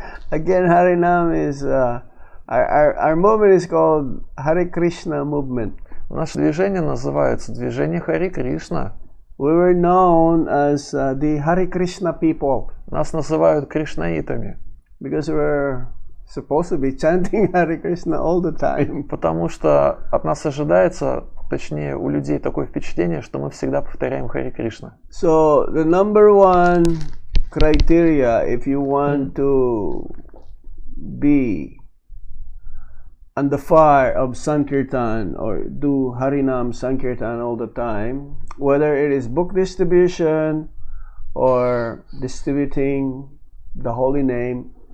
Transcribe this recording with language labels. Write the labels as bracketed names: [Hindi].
[English] Again, Harinam is our movement is called Hare Krishna movement. [Russian] Наше движение называется движение Хари Кришна. [English] We were known as the Hare Krishna people [Russian] Нас называют кришнаитами, [English] because we're supposed to be chanting Hare Krishna all the time. [Russian] потому что от нас ожидается, точнее у людей такое впечатление, что мы всегда повторяем Хари Кришна. [English] So the number one criteria if you want to be on the fire of Sankirtan or do Harinam Sankirtan all the time, whether it is book distribution or distributing the holy name,